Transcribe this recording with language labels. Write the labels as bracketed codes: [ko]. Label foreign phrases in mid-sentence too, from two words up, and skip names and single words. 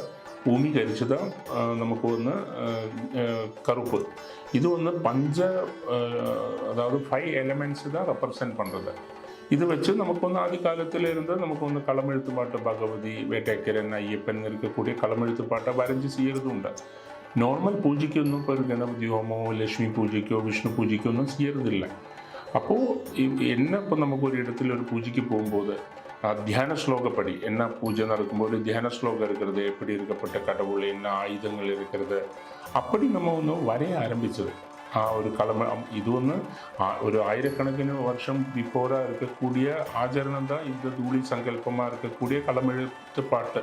[ta] பூமி கரிச்சு தான் நமக்கு ஒன்று கருப்பு. இது வந்து அதாவது 5 எலிமெண்ட்ஸு தான் ரெப்ரசன்ட் பண்ணுறது. இது வச்சு நமக்கு வந்து ஆதி காலத்தில் இருந்து நமக்கு வந்து களமெழுத்து பாட்டு பகவதி, வேட்டைக்கரன், ஐயப்பன் இருக்கக்கூடிய களமெழுத்து பாட்டை வரைஞ்சி செய்கிறது உண்டு. [ml] നോർമൽ പൂജയ്ക്കൊന്നും ഇപ്പോൾ ഒരു ഗണപതി ഹോമോ ലക്ഷ്മി പൂജയ്ക്കോ വിഷ്ണു പൂജയ്ക്കോ ഒന്നും ചെയ്യരുതില്ല. [ta] அப்போது என்ன இப்போ நமக்கு ஒரு இடத்துல ஒரு பூஜைக்கு போகும்போது தியான ஸ்லோகப்படி என்ன பூஜை நடக்கும்போது தியான ஸ்லோகம் இருக்கிறது, எப்படி இருக்கப்பட்ட கடவுள், என்ன ஆயுதங்கள் இருக்கிறது, அப்படி நம்ம ஒன்று வரைய ஆரம்பிச்சது. ஒரு இது ஒன்று ஒரு ஆயிரக்கணக்கிന് வருஷம் பிஃபோராக இருக்கக்கூடிய ஆச்சரணம் தான் இந்த தூளி சங்கல்பமாக இருக்கக்கூடிய களமெழுத்து பாட்டு.